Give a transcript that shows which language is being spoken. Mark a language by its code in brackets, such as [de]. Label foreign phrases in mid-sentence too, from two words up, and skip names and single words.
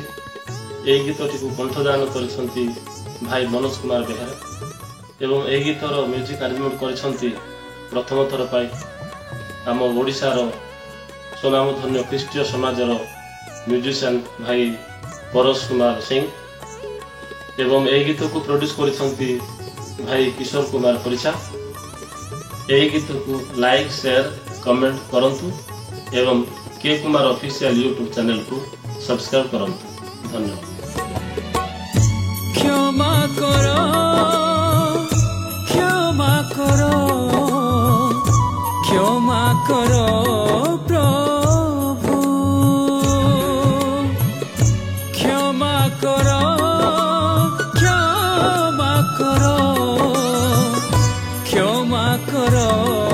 [or] ଏହି ଗୀତଟିକୁ କଣ୍ଠଦାନ କରିଛନ୍ତି ଭାଇ ମନୋଜ କୁମାର ବେହେରା ଏବଂ ଏହି ଗୀତର [en] music arrangement [or] କରିଛନ୍ତି ପ୍ରଥମ ଥର ପାଇଁ ଆମ ଓଡ଼ିଶାର ସ୍ୱନାମଧନ୍ୟ ଖ୍ରୀଷ୍ଟୀୟ ସମାଜର ମ୍ୟୁଜିସିଆନ୍ ଭାଇ ପରଶ କୁମାର ସିଂ ଏବଂ ଏହି ଗୀତକୁ ପ୍ରଡ୍ୟୁସ୍ କରିଛନ୍ତି ଭାଇ କିଶୋର କୁମାର ପରିଛା। ଏହି ଗୀତକୁ [en] like share comment [or] କରନ୍ତୁ ଏବଂ କେ କୁମାର ଅଫିସିଆଲ ୟୁଟ୍ୟୁବ ଚ୍ୟାନେଲକୁ ସବସ୍କ୍ରାଇବ କରନ୍ତୁ। ଧନ୍ୟବାଦ। [bn] ক্ষমা কর ক্ষমা কর ক্ষমা কর প্রভু ক্ষমা কর ক্ষমা কর ক্ষমা কর